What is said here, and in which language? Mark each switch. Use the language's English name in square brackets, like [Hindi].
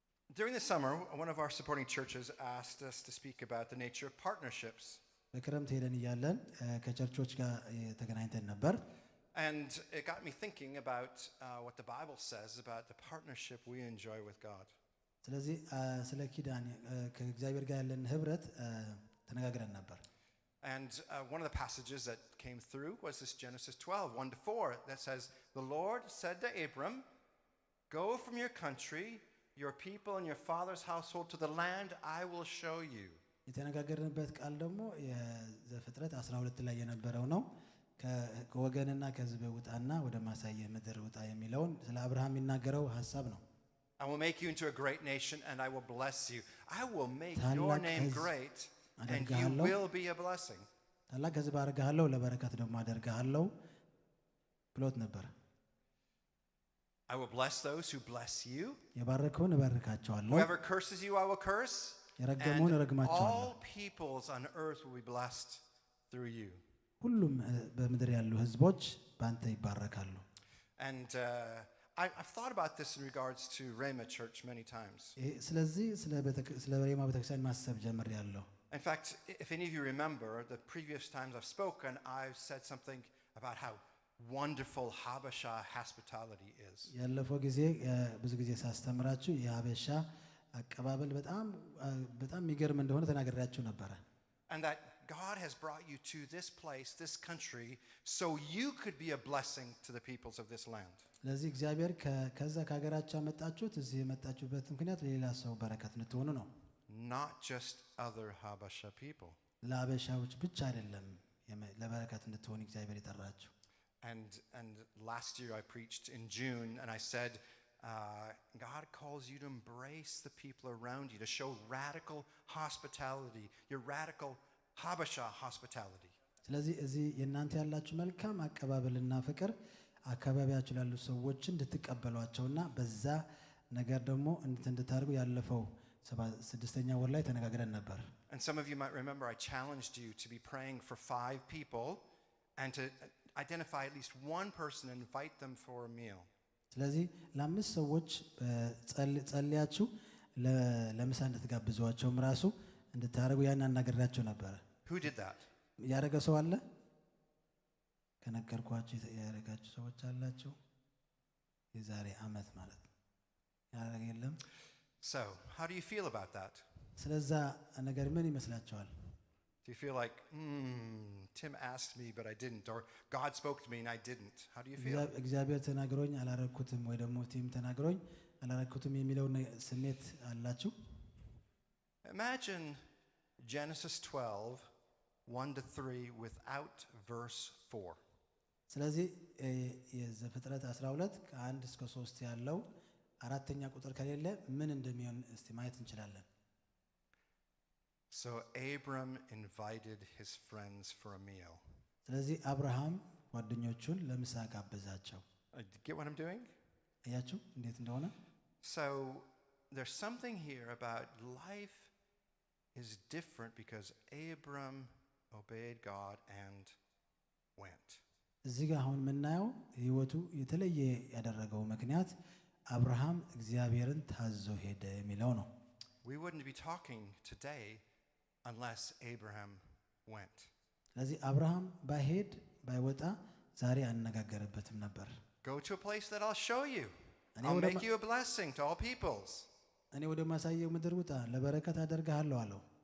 [English] During the summer, one of our supporting churches asked us to speak about the nature of partnerships. [Amharic] በክረምት ሄደን እያለን ከቸርቾች ጋር ተገናኝተን ነበር። [English] And it got me thinking about what the Bible says about the partnership we enjoy with God. [Amharic] ስለዚህ ስለ ኪዳን ከእግዚአብሔር ጋር ያለን ህብረት ተነጋግረን ነበር። [English] And one of the passages that came through was this Genesis 12, 1-4, that says, "The Lord said to Abram, go from your country, your people, and your father's household to the land I will show you." [Amharic] የተነጋገርንበት ቃል ደግሞ የዘፍጥረት 12 ላይ የነበረው ነው ከወገንና ከሕዝብ ውጣና ወደ ማሳየ ምድር ውጣ የሚለውን ስለ አብርሃም የሚናገረው ሐሳብ ነው [English] I will make you into a great nation and I will bless you. I will make your name great and you will be a blessing. [Amharic] ታላቅ ሕዝብ አደርግሃለሁ ለበረከት ደግሞ አደርግሃለሁ ብሎት ነበር [English] I will bless those who bless you. [Amharic] የባረከውን እባርካቸዋለሁ [English] Whoever curses you I will curse. [Amharic] የረገመውን እረግማቸዋለሁ [English] all peoples on earth will be blessed through you. [Amharic] ሁሉም በምድር ያሉ ሕዝቦች ባንተ ይባረካሉ [English] And I've thought about this in regards to Rhema Church many times. [Amharic] ስለዚህ ስለ ሬማ ቤተክርስቲያን ማሰብ ጀምሬያለሁ [English] In fact, if any of you remember, the previous times I've spoken, I've said something about how wonderful Habesha hospitality is. [Amharic] ያለፈው ጊዜ ብዙ ጊዜ ሳስተምራችሁ የሀበሻ አቀባበል በጣም የሚገርም እንደሆነ ተናግሬያችሁ ነበር [English] And that God has brought you to this place, this country, so you could be a blessing to the peoples of this land. [Amharic] ስለዚህ እግዚአብሔር ከዛ ከሀገራችሁ አመጣችሁት እዚህ የመጣችሁበት ምክንያት ለሌላ ሰው በረከት እንድትሆኑ ነው [English] Not just other Habesha people. [Amharic] ለሀበሻዎች ብቻ አይደለም ለበረከት እንድትሆኑ እግዚአብሔር የጠራችሁ [English] And last year I preached in June and I said, God calls you to embrace the people around you, to show radical hospitality, your radical Habesha hospitality. [Amharic] ስለዚህ እዚህ የእናንተ ያላችሁ መልካም አቀባበልና ፍቅር አካባቢያችሁ ላሉ ሰዎች እንድትቀበሏቸውና በዛ ነገር ደግሞ እንድታደርጉ ያለፈው 6ኛ ወር ላይ ተነጋግረን ነበር [English] And some of you might remember I challenged you to be praying for 5 people and to identify at least one person and invite them for a meal. [Amharic] ስለዚህ ለአምስት ሰዎች ጸልያችሁ ለምሳ እንድትጋብዟቸውም ራሱ እንድታደርጉ ያን አናገራችሁ ነበር [English] Who did that? [Amharic] ያደረገ ሰው አለ ከነገርኳችሁ ያደረጋችሁ ሰዎች አላችሁ የዛሬ አመት ማለት ያደረገ የለም [English] So, how do you feel about that? [Amharic] ስለዛ ነገር ምን ይመስላችኋል [English] Do you feel like, Tim asked me but I didn't, or God spoke to me and I didn't? How do you feel? [Amharic] እግዚአብሔር ተናግሮኝ አላረኩትም ወይ ደግሞ ቲም ተናግሮኝ አላረኩትም የሚለው ስሜት አላችሁ [English] Imagine Genesis 12, 1 to 3 without verse 4. [Amharic] ስለዚህ የዘፍጥረት 12 ከ1 እስከ 3 ያለው አራተኛ ቁጥር ከሌለ ምን እንደሚሆን እስቲ ማየት እንችላለን [English] So Abram invited his friends for a meal. [Amharic] ስለዚህ አብርሃም ጓደኞቹን ለምሳ ጋበዛቸው [English] Get what I'm doing? [Amharic] አያችሁ እንዴት እንደሆነ [English] So there's something here about life is different because Abram obeyed God and went. [Amharic] እዚህ ጋር አሁን የምናየው ህይወቱ የተለየ ያደረገው ምክንያት አብርሃም እግዚአብሔርን ታዞ ሄደ የሚለው ነው [English] We wouldn't be talking today unless Abraham went. [Amharic] ስለዚህ አብርሃም ባይሄድ ባይወጣ ዛሬ አነጋገረበትም ነበር [English] Go to a place that I'll show you. I'll make you a blessing to all peoples. [Amharic] እኔ ወደ ማሳየው ምድር ውጣ ለበረከት አደርግሃለሁ አለው